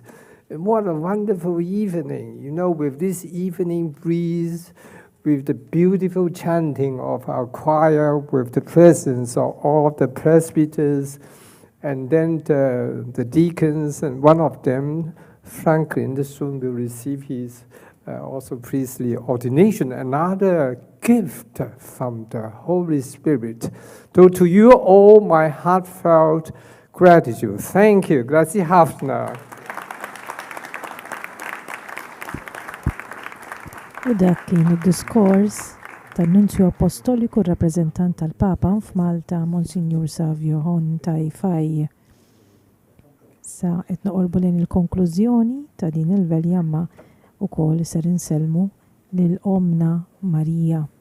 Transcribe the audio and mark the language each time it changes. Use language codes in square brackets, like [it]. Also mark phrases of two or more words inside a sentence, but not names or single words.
[en] And what a wonderful evening, with this evening breeze, with the beautiful chanting of our choir, with the presence of all the presbyters, and then the deacons, and one of them, Franklin, soon will receive his also priestly ordination, another gift from the Holy Spirit. So to you all, my heartfelt gratitude. Thank you. [mt] Grazie ħafna. U dak kien id-diskors tan-Nunzju Apostoliku rappreżentant tal-Papa f'Malta, Monsignor Savio Hontaj. Sa qed noqorbu lejn il-konklużjoni ta' din il-veljamma ukoll ser inselmu lil Omna Marija.